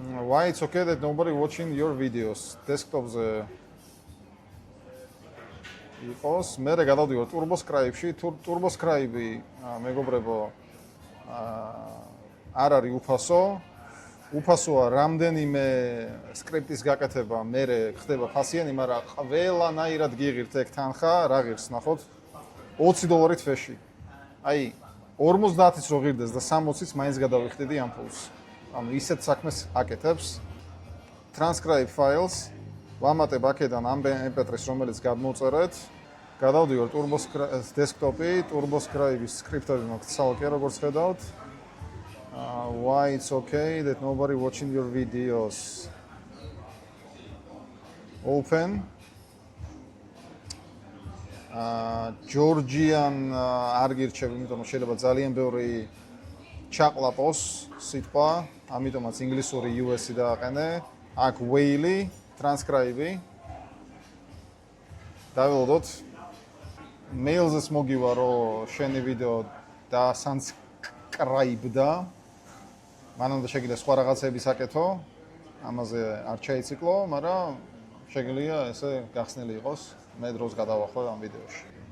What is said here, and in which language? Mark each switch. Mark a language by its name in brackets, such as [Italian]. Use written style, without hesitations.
[English] Why it's okay that nobody watching your videos? [Georgian] Desktop-ზე იყოს, მე გადავდივარ TurboScribe-ში, TurboScribe-ი, მეგობრებო, არ არის უფასო. უფასოა რამდენიმე სკრიპტის გაკეთება, მე ხდება ფასიანი, მაგრამ ყველანაირად გიღირთ ეგ თანხა, რა ღირს, ნახოთ, $20 თვეში. აი, 50-იც რო ღირდეს და 60-იც მაინც გადავიხდიდი ამ ფულს. ანუ ისეთ საქმეს აკეთებს. [English] Transcribe files, [Georgian] ვამატებ აქედან ამ MP3-ს, რომელიც გადმოვწერეთ. გადავდივარ desktop-ი, TurboScribe-ის სკრიპტები მაქვს ცალკე, როგორც ხედავთ. [English] Why it's okay that nobody watching your videos. Open. [Georgian] Georgian არ გირჩევ, იმიტომ რომ შეიძლება ძალიან ბევრი ჩაყლაპოს სიტყვა, ამიტომაც ინგლისური US-ი დააყენე. აქ whale, transcribe. დაველოდოთ. mails-ს მოგივა რომ შენი ვიდეო და subscribe-და. მანამდე შეგიძლია სხვა რაღაცების აკეთო, ამაზე არ ჩაიციკლო, მაგრამ შეგიძლია ესე გახსნილი იყოს, მე დროს გადავახვევ ამ ვიდეოში.